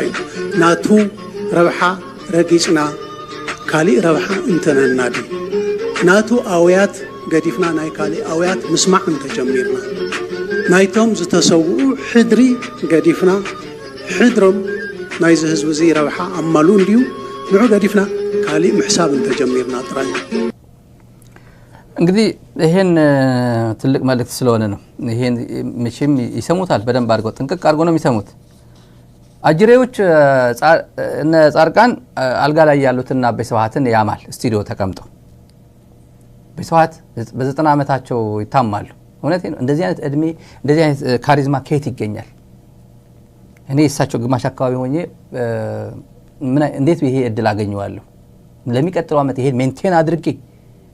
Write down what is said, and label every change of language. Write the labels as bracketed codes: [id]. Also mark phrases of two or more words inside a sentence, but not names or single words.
[ti] ናቱ ረብሓ ረጊፅና ካሊእ ረብሓ እንተነና ዲ ናቱ ኣውያት ገዲፍና ናይ ካሊእ ኣውያት ምስማዕ እንተጀሚርና ናይቶም ዝተሰውኡ ሕድሪ ገዲፍና ሕድሮም ናይዚ ህዝቢ እዚ ረብሓ ኣማሉ እንድዩ ንዑ ገዲፍና ካሊእ ምሕሳብ እንተጀሚርና ጥራይ [am] እንግዲህ ይሄን ትልቅ መልእክት ስለሆነ ነው ይሄን መቼም ይሰሙታል በደንብ አድርገው ጥንቅቅ አድርገው ነው የሚሰሙት አጅሬዎች እነ ጻርቃን አልጋ ላይ ያሉትና በስዋሃትን ያማል ስቱዲዮ ተቀምጠው በስዋሃት በ90 ዓመታቸው ይታማሉ እውነቴን ነው እንደዚህ አይነት እድሜ እንደዚህ አይነት ካሪዝማ ከየት ይገኛል እኔ እሳቸው ግማሽ አካባቢ ሆኜ እንዴት ይሄ እድል አገኘዋለሁ ለሚቀጥለው አመት ይሄን ሜንቴን አድርጌ